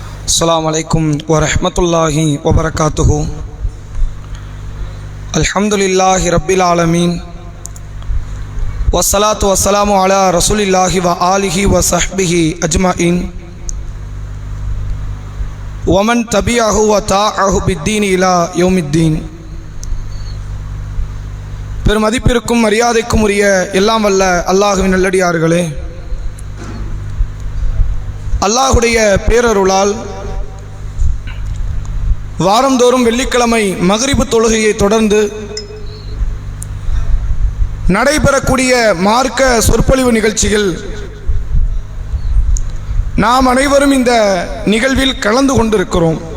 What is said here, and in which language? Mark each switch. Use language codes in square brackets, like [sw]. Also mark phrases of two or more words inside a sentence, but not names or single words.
[ar] السلام عليكم ورحمة الله وبركاته. الحمد لله رب العالمين والصلاة والسلام على رسول الله وآله وصحبه أجمعين ومن تبعه وطاعه بالدين إلى يوم الدين. [ta] பெருமதிப்பிற்கும் மரியாதைக்கும் உரிய எல்லாம் வல்ல அல்லாஹ்வின் நல்லடியார்களே, அல்லாஹுடைய பேரருளால் வாரந்தோறும் வெள்ளிக்கிழமை மக்ரிபு தொழுகையை தொடர்ந்து நடைபெறக்கூடிய மார்க்க சொற்பொழிவு நிகழ்ச்சிகள் நாம் அனைவரும் இந்த நிகழ்வில் கலந்து கொண்டிருக்கிறோம்.